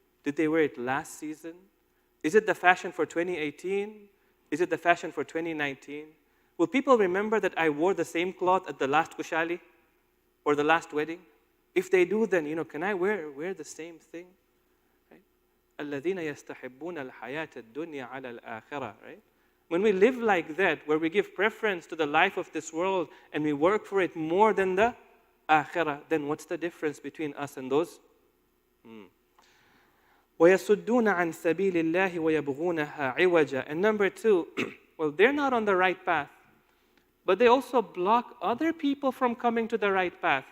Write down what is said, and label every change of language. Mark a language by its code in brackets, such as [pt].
[en] Did they wear it last season? Is it the fashion for 2018? Is it the fashion for 2019? Will people remember that I wore the same cloth at the last kushali or the last wedding? If they do, then, can I wear the same thing? [ar] الَّذِينَ يَسْتَحِبُّونَ الْحَيَاةَ الدُّنْيَا عَلَى الْآخِرَةِ, right? [en] When we live like that, where we give preference to the life of this world and we work for it more than the akhirah, then what's the difference between us and those? [ar] وَيَصُدُّونَ عَنْ سَبِيلِ اللَّهِ وَيَبْغُونَهَا عِوَجًا. [en] And number two, well, they're not on the right path, but they also block other people from coming to the right path.